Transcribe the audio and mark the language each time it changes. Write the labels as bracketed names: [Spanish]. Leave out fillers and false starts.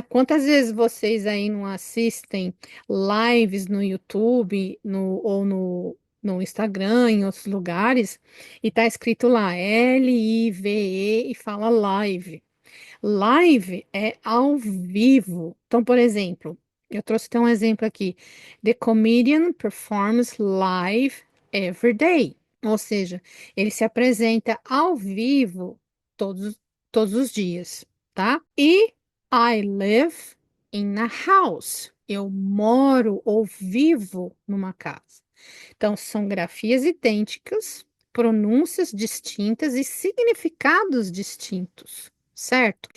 [Portuguese] Quantas vezes vocês aí não assistem lives no YouTube ou no Instagram, em outros lugares, e tá escrito lá Live e fala live. Live é ao vivo. Então, por exemplo, eu trouxe até um exemplo aqui. [English] The comedian performs live every day. [Portuguese] Ou seja, ele se apresenta ao vivo todos, todos os dias, tá? [English] E I live in a house. [Portuguese] Eu moro ou vivo numa casa. Então, são grafias idênticas, pronúncias distintas e significados distintos. certo?